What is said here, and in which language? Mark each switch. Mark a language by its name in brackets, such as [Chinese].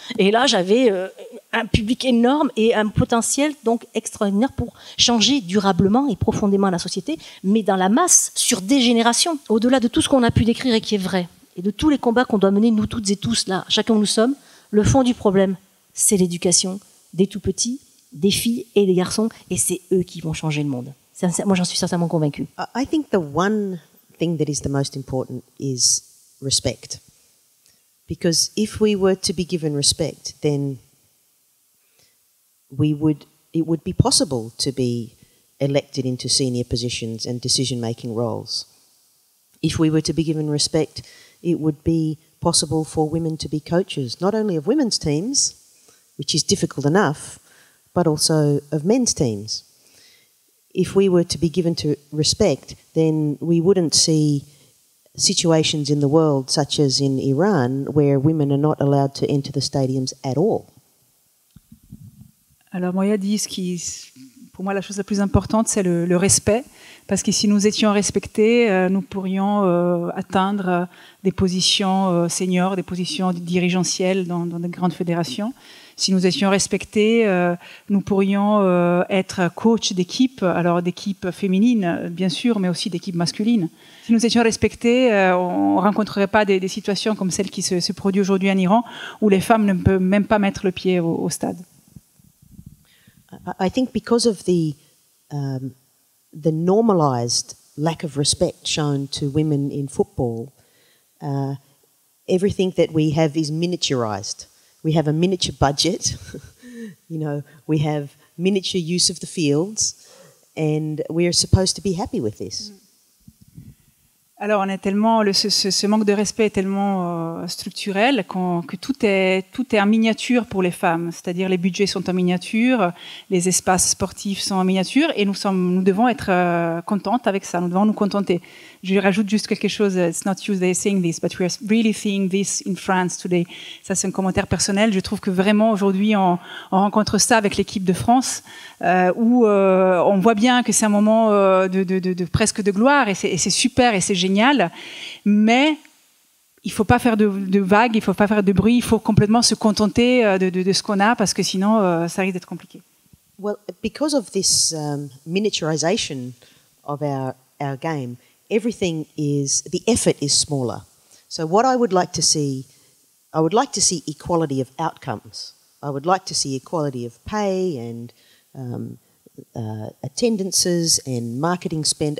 [French] Et là, j'avais un public énorme et un potentiel donc extraordinaire pour changer durablement et profondément la société, mais dans la masse, sur des générations. Au-delà de tout ce qu'on a pu décrire et qui est vrai, et de tous les combats qu'on doit mener, nous toutes et tous, là, chacun où nous sommes, le fond du problème, c'est l'éducation des tout-petits, des filles et des garçons, et c'est eux qui vont changer le monde. Moi, j'en suis sincèrement convaincue. [English] I think the one thing that is the most important is respect. Because if we were to be given respect, then it would be possible to be elected into senior positions and decision-making roles. If we were to be given respect, it would be possible for women to be coaches, not only of women's teams, which is difficult enough, but also of men's teams. If we were to be given to respect, then we wouldn't see situations in the world, such as in Iran, where women are not allowed to enter the stadiums at all. [French] Alors Moya dit, pour moi la chose la plus importante, c'est le respect, parce que si nous étions respectés, nous pourrions atteindre des positions seniors, des positions dirigentielles dans de grandes fédérations. Si nous étions respectés, nous pourrions être coach d'équipe, alors d'équipe féminine, bien sûr, mais aussi d'équipe masculine. Si nous étions respectés, on ne rencontrerait pas des situations comme celle qui se produit aujourd'hui en Iran, où les femmes ne peuvent même pas mettre le pied au stade. [English] I think because of the normalised lack of respect shown to women in football, everything that we have is miniaturised. We have a miniature budget, we have miniature use of the fields, and we are supposed to be happy with this. [French] Alors, on est tellement, ce manque de respect est tellement structurel que tout est en miniature pour les femmes. C'est-à-dire, les budgets sont en miniature, les espaces sportifs sont en miniature, et nous devons être contentes avec ça. Nous devons nous contenter. Je rajoute juste quelque chose. [English] It's not Tuesday saying this, but we are really seeing this in France today. [French] Ça, c'est un commentaire personnel. Je trouve que vraiment aujourd'hui, on rencontre ça avec l'équipe de France, où on voit bien que c'est un moment de presque de gloire, et c'est super, et c'est génial. Mais il faut pas faire de vagues, il faut pas faire de bruit. Il faut complètement se contenter de ce qu'on a, parce que sinon, ça risque d'être compliqué. [English] Well, because of this miniaturization of our game, everything the effort is smaller. So what I would like to see equality of outcomes. I would like to see equality of pay and attendances and marketing spend.